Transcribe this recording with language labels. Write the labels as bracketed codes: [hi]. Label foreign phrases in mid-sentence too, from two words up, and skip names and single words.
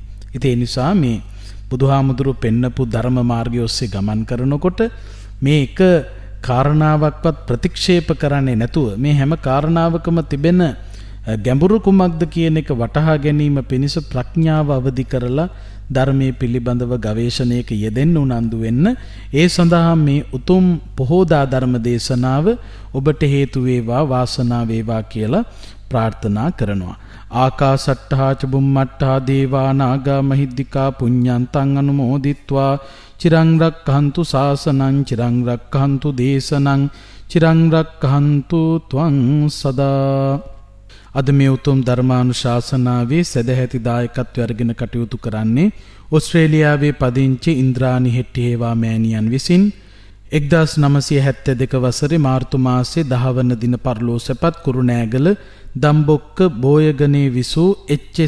[si] ඒ නිසා මේ බුදුහාමුදුරු පෙන්නපු ධර්ම මාර්ගය ඔස්සේ ගමන් කරනකොට මේ එක කාරණාවක්වත් ප්‍රතික්ෂේප කරන්නේ නැතුව මේ හැම කාරණාවකම තිබෙන ගැඹුරු කුමක්ද කියන එක වටහා ගැනීම පිණිස ප්‍රඥාව අවදි කරලා ධර්මයේ පිළිබඳව ගවේෂණයක යෙදෙන්න උනන්දු වෙන්න. ඒ සඳහා මේ උතුම් පොහෝදා ධර්ම දේශනාව ඔබට හේතු වේවා වාසනාව වේවා කියලා ප්‍රාර්ථනා කරනවා. [pi] ආකාසට්ඨා ච බුම්මට්ඨා දේවා නාග මහිද්దికා පුඤ්ඤන්තං අනුමෝදිත්වා චිරං රක්ඛන්තු ශාසනං චිරං රක්ඛන්තු දේශනං චිරං රක්ඛන්තු ත්වං සදා. [si] අද මේ උතුම් ධර්මානුශාසනාවේ සදැහැති දායකත්වය අරගෙන කටයුතු කරන්නේ ඕස්ට්‍රේලියාවේ පදිංචි ඉන්ද්‍රානි හෙට්ටිහේවා මෑණියන් විසින් 1972 වසරේ මාර්තු මාසයේ 10 වන දින පරලෝසපත් කුරුණෑගල දම්බොක්ක බෝයගනේ විසූ එච්.එස්.